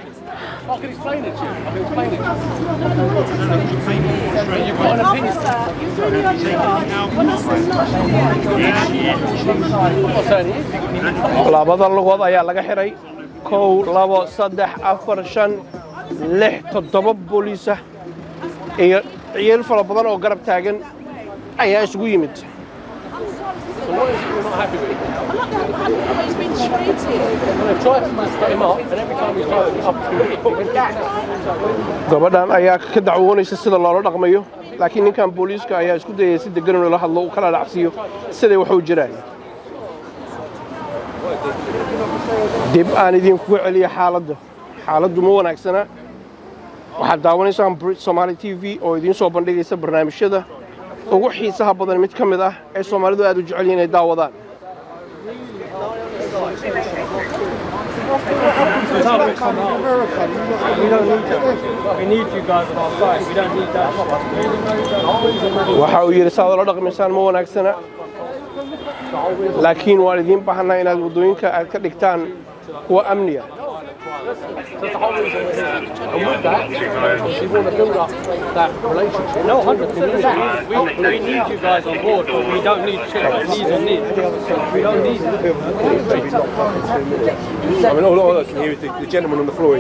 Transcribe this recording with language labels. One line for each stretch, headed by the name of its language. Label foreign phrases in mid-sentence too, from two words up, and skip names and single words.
Somali: labada lugood ayaa laga xiray 1 2 3 4 5 6 7 booliisa iyo ciidan fara badan oo garab taagan ayaa isugu yimid
English: So what is it you're not happy with? I'm not happy with the way he's been treated. They've tried to put him up, and every time we try to up to it,
Somali: gabadhan ayaa ka dacwoonaysa sida loola dhaqmayo laakiin ninkan booliiska ayaa isku dayay si degan oo la hadlo kala dhacsiyo sida wax u jiraan dib aan idin ku celiyo xaaladdu ma wanaagsana waxaad daawanaysaan BRIT Somali TV oo idin soo bandhigaysa barnaamijyada ugu xiisaha badan mid ka mid ah ee Soomaalidu aad u jecel yihiin inay daawadaan
English: We need you guys on our side. We don't need that.
Somali: waxa uu yiri saad la dhaqmaysaan ma wanaagsana laakiin waan idin baahanaa inaad wadooyinka aad ka dhigtaan kuwa amniya
English: that's the whole reason we're here. And with that, we want to build up that relationship. No, 100%. We need you guys on board, but we don't need knees on knees. We don't need I mean, all I can hear is the gentleman on the floor.